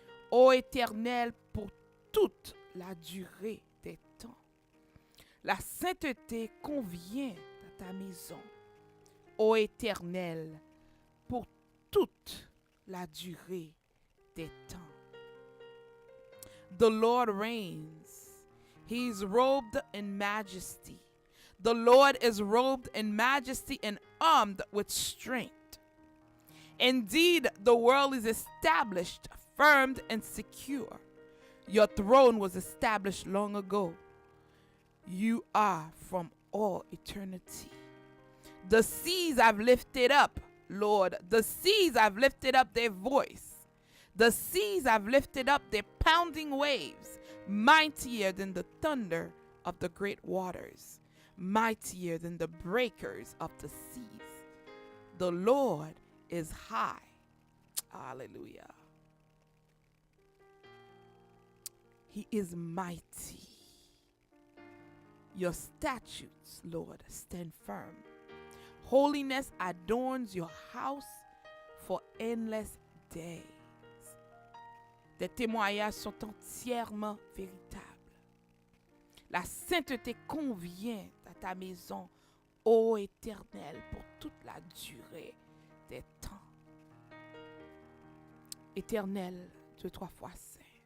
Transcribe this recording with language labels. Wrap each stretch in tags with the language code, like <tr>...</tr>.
<fr>Ô Éternel, pour toute la durée des temps. La sainteté convient à ta maison, ô Éternel, pour toute la durée des temps.</fr> <en>The Lord reigns. He is robed in majesty. The Lord is robed in majesty and armed with strength. Indeed, the world is established, firm and secure. Your throne was established long ago. You are from all eternity. The seas have lifted up, Lord. The seas have lifted up their voice. The seas have lifted up their pounding waves, mightier than the thunder of the great waters, mightier than the breakers of the seas. The Lord is high. Hallelujah. He is mighty. Your statutes, Lord, stand firm. Holiness adorns your house for endless days.</en> <fr>Tes témoignages sont entièrement véritables. La sainteté convient à ta maison, ô Éternel, pour toute la durée des temps. Éternel, Dieu trois fois saint.</fr>